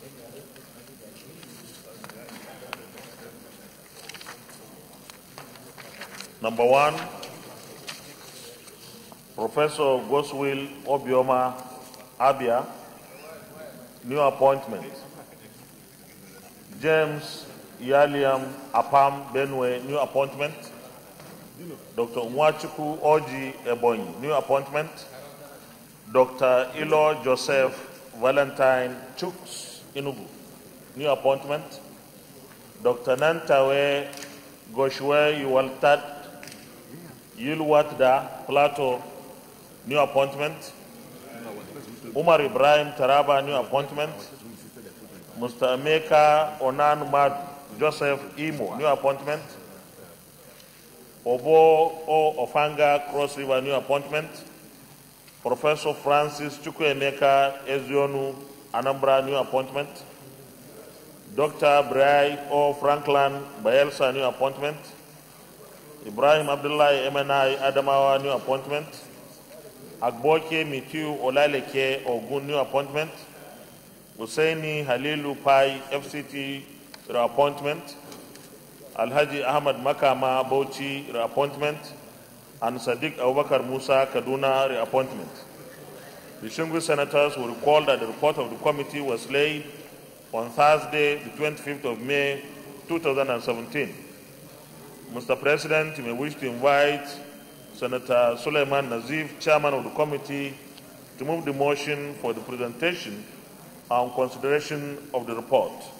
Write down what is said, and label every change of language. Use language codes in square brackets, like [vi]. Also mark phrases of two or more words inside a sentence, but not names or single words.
[en] Number one, Professor Goswill Obioma Abia, new appointment. James Yaliam Apam Benue, new appointment. Dr. Nwachukwu Oji Ebonyi, new appointment. Dr. Ilo Joseph Valentine Chuks Inugu, new appointment. Dr. Nantawe Goshwe Yulwatda Plateau, new appointment. Umar Ibrahim Taraba, new appointment. Mr. Emeka Onan Mad Joseph Imo, new appointment. Obo O Ofanga Cross River, new appointment. Professor Francis Chukwuemeka Ezionu Anambra, new appointment. Dr. Brai O Franklin Bayelsa, new appointment. Ibrahim Abdullahi MNI Adamawa, new appointment. Agboke Mitiu Olaleke Ogun, new appointment. Husseini Halilu Pai FCT, reappointment. Alhaji Ahmad Makama Bauchi, reappointment. And Sadiq Abubakar Musa Kaduna, reappointment. Distinguished senators will recall that the report of the committee was laid on Thursday, the 25th of May, 2017. Mr. President, you may wish to invite Senator Suleiman Nazif, chairman of the committee, to move the motion for the presentation and consideration of the report.